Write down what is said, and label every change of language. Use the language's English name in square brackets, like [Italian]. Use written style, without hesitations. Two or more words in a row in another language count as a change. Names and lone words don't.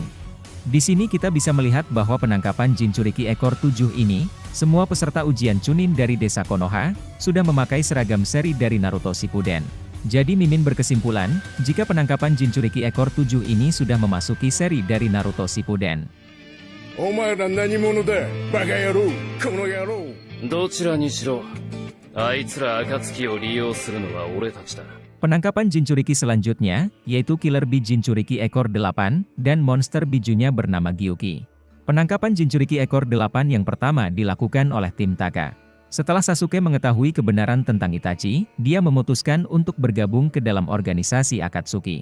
[Indonesian] Di sini kita bisa melihat bahwa penangkapan Jinchuriki ekor 7 ini, semua peserta ujian Chunin dari desa Konoha, sudah memakai seragam seri dari Naruto Shippuden. Jadi Mimin berkesimpulan, jika penangkapan Jinchuriki ekor 7 ini sudah memasuki seri dari Naruto Shippuden. [Japanese] お前ら何者だ、馬鹿野郎、この野郎. どちらにしろ、あいつら暁を利用するのは俺たちだ。 [Indonesian] Penangkapan Jinchuriki selanjutnya, yaitu Killer Bee Jinchuriki ekor 8, dan monster bijunya bernama Gyuki. Penangkapan Jinchuriki ekor 8 yang pertama dilakukan oleh tim Taka. Setelah Sasuke mengetahui kebenaran tentang Itachi, dia memutuskan untuk bergabung ke dalam organisasi Akatsuki.